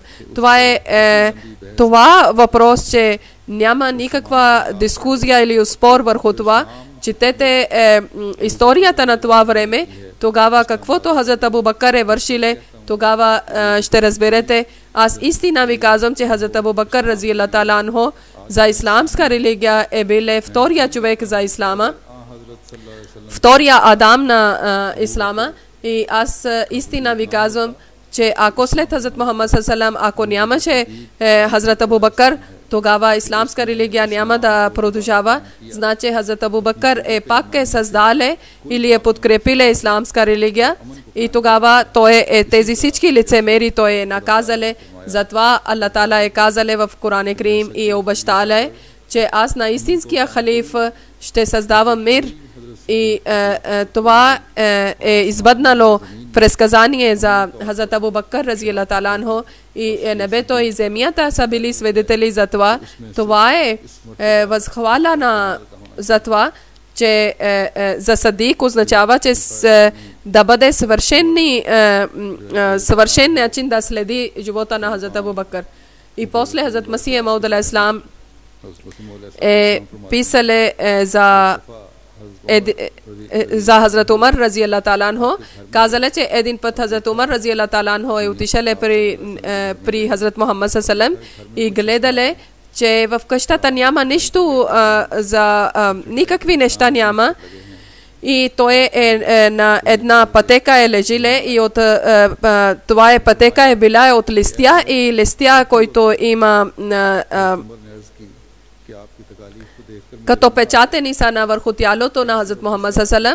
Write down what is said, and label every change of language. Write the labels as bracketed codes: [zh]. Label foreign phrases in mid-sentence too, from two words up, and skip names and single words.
[bg] Това е това въпрос, че няма никаква дискусия или спор върху това. Четете историята на това време, тогава каквото Hazrat Abu Bakr е вършиле, тогава ще разберете. Аз истина ви казвам, че Hazrat Abu Bakr [ar] رضي الله تعالى عنه [bg] за исламска религия е бил втория човек за ислама, втория Адам на ислама. И аз истина ви казвам, че ако след Hazrat Muhammad sallam, ако нямаше Hazrat Abu Bakr, тогава исламска религия няма да продължава. Значи Hazrat Abu Bakr е пак създале или е подкрепиле исламска религия и тогава той е тези всички лицемери той е наказале. Затова Аллах Таала е казале в Коран Карим и обещале, че аз на истинския халиф ще създавам мир. И това е избъднало предсказание за Hazrat Abu Bakr [ar] رضي الله تعالى عنه [bg] и небето и земята са били свидетели за това. Това е възхвала за това, че за Садик означава, че да бъде съвършен начин да следи живота на Hazrat Abu Bakr. И после Hazrat Масих Мауд алейхиссалам е писале за Hazrat Umar [ar] رضي الله تعالى عنه. [bg] Казале, че един път Hazrat Umar [ar] رضي الله تعالى عنه [bg] е отишале при Hazrat Muhammad sallam и гледале, че в къщата няма нищо, за никакви неща няма. И той е на една пътека е лежиле и от това е пътека е била от листя и листя, който има като печатени са на върху тялото на Hazrat Muhammad sallam.